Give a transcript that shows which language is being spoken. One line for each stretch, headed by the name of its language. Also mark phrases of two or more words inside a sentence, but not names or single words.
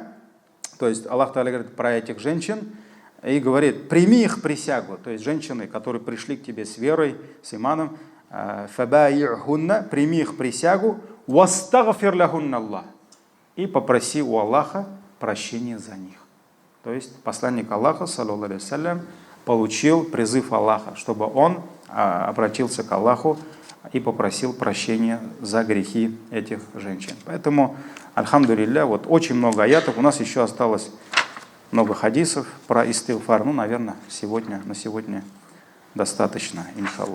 Russian: То есть
Arabic: الله تعالى
Russian: говорит про этих женщин и говорит, прими их присягу. То есть женщины, которые пришли к тебе с верой, с иманом, «Фабаи'хунна», прими их присягу,
Arabic: «واستغفر لهن الله».
Russian: И попроси у Аллаха прощения за них. То есть посланник Аллаха,
Arabic: صلى الله عليه وسلم,
Russian: получил призыв Аллаха, чтобы он обратился к Аллаху и попросил прощения за грехи этих женщин. Поэтому, альхамдулилля, вот очень много аятов. У нас еще осталось много хадисов про истигфар. Ну, наверное, на сегодня достаточно, иншаллах.